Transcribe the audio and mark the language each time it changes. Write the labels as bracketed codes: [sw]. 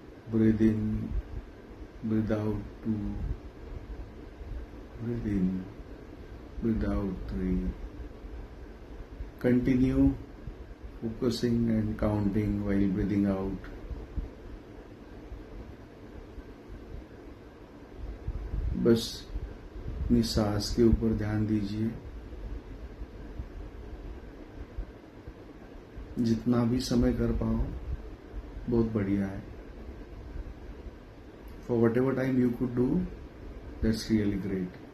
[en] Breathe in, breathe out, two. Breathe in, breathe out, three. Continue focusing and counting while breathing out. [hi] बस अपनी सांस के ऊपर ध्यान दीजिए. जितना भी समय कर पाओ बहुत बढ़िया है. [en] For whatever time you could do, that's really great.